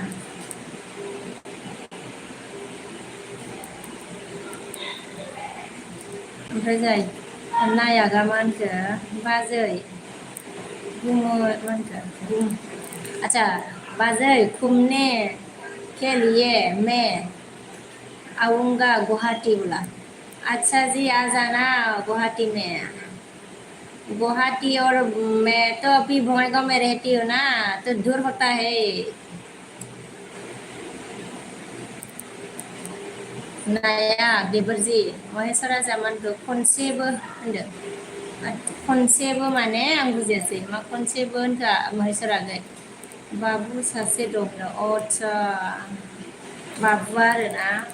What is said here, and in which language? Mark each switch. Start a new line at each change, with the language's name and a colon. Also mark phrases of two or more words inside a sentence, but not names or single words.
Bodo: ओमफ्राय जाय नायागा मा होनखो बाजै बुङो मा होनखो आच्चा बाजै
Hindi: घुमने के लिए मैं आऊंगा गुवाहाटी बोला अच्छा जी आ जाना गुवाहाटी में गुवाहाटी और मैं तो अभी बङाइगांव में रहती हूँ ना तो दूर होता है
Bodo: नाया देबरजी महेसरा जामानखौ खनसेबो होनदो खनसेबो माने आं बुजियासै मा खनसेबो होनखा महेसरा बाबु सासे दं आच्चा बाबुआ आरोना